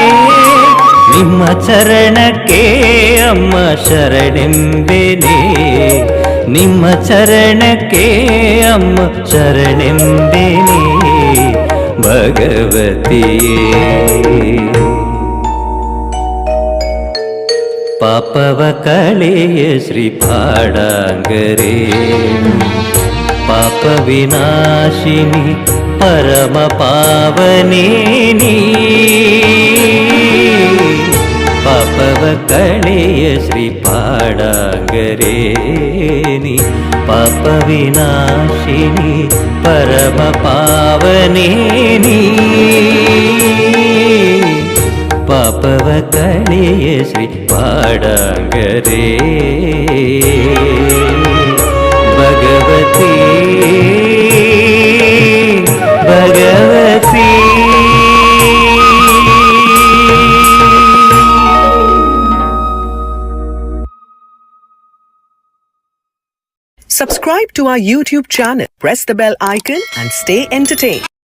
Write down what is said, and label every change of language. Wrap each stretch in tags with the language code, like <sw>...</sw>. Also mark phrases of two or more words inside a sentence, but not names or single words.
<kn>ನಿಮ್ಮ ಚರಣಕ್ಕೆ ಅಮ್ಮ ಶರಣೆಂಬೆನೆ, ನಿಮ್ಮ ಚರಣಕ್ಕೆ ಅಮ್ಮ ಶರಣೆಂಬೆನೆ ಭಗವತಿಯೇ. ಪಾಪವ ಕಳೆಯ ಶ್ರೀ ಪಾಡಾಂಗರೇ, ಪಾಪ ವಿನಾಶಿನಿ ಪರಮ ಪಾವನೇನಿ. ಪಾಪವ ಕಳೆಯ ಶ್ರೀ ಪಾಡಾಂಗರೇನಿ, ಪಾಪ ವಿನಾಶಿನಿ ಪರಮ ಪಾವನೇನಿ. ಪಾಪವ ಕಳೆಯ ಶ್ರೀ ಪಾಡಾಂಗರೇ ಭಗವತಿ, ಭಗವತಿ.</kn> <en>Subscribe to our YouTube channel, press the bell icon and stay entertained.</en>